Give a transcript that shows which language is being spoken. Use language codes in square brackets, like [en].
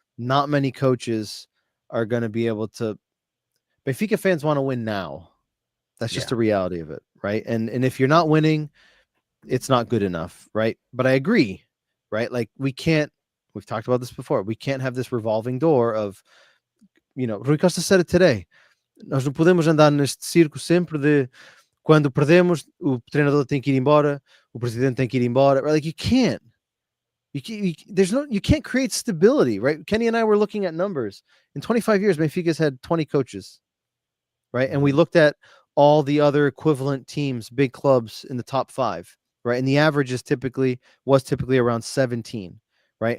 [en] Not many coaches are going to be able to. Benfica fans want to win now. That's just the reality of it, right? And if you're not winning, it's not good enough, right? But I agree, right? Like we've talked about this before. We can't have this revolving door of, Rui Costa said it today. [pt] Nós não podemos andar neste circo sempre de quando perdemos, o treinador tem que ir embora, o presidente tem que ir embora. [en] Right? Like you can't. You can't create stability, right? Kenny and I were looking at numbers. In 25 years, Benfica's had 20 coaches, right? And we looked at all the other equivalent teams, big clubs in the top 5, right? And the average was typically around 17, right?